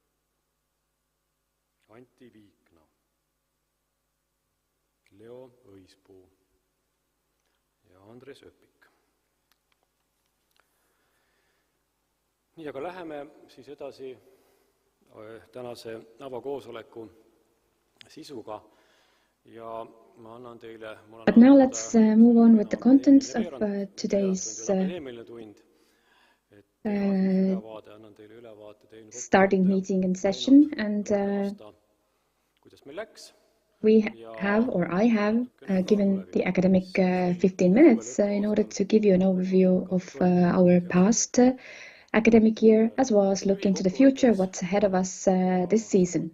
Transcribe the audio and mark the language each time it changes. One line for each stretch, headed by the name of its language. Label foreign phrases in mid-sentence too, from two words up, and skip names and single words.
Estonian: Anti Viikna, Leo Õispuu ja Andres Öpik. Nii, aga läheme siis edasi tänase avakoosoleku sisuga ja ma annan teile...
English: But now let's move on with the contents of today's starting meeting and session, and I have given the academic 15 minutes in order to give you an overview of our past academic year, as well as look into the future, what's ahead of us this season.